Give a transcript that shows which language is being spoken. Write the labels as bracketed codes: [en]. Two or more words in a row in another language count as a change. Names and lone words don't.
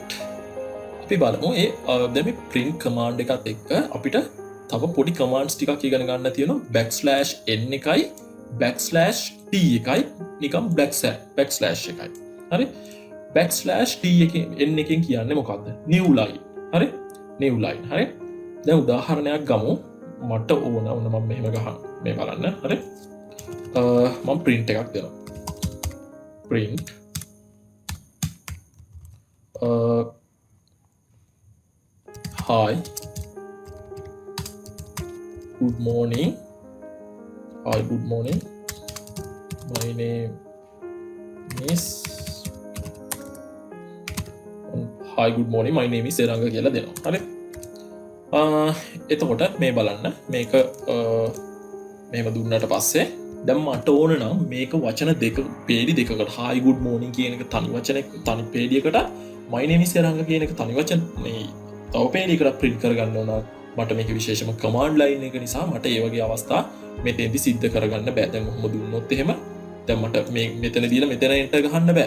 [si] right. අපි බලමු ඒ දැන් මේ [en] print command [si] එකත් එක්ක අපිට තව පොඩි commands ටිකක් ඉගෙන ගන්න තියෙනවා \n එකයි \t එකයි නිකම් backslash එකයි. හරි? \t එකෙන් කියන්නේ මොකක්ද? [en] new line. [si] හරි? [en] new line. [si] හරි? දැන් උදාහරණයක් ගමු. මට ඕන මම මෙහෙම ගහන්න. මේ බලන්න. හරි? මම print එකක් දෙනවා. [en] print hi good morning my name is hi good morning my name is Seranga [si] කියලා දෙනවා. හරි? එතකොට මේ බලන්න මේක මෙහෙම දුන්නට පස්සේ දැන් මට ඕන නම් මේක වචන දෙක පේලි දෙකකට [en] hi good morning [si] කියන එක තනි වචනයක් තනි පේලියකට [en] my name is Seranga [si] කියන එක තනි වචන මේ තව පේලියකට print කරගන්න ඕන. මට මේක විශේෂම [en] command line [si] එක නිසා මට ඒ වගේ අවස්ථා මෙතෙන්දි සිද්ධ කරගන්න බෑ. දැන් කොහොම දුන්නොත් එහෙම දැන් මට මේ මෙතන දීලා මෙතන enter ගහන්න බෑ.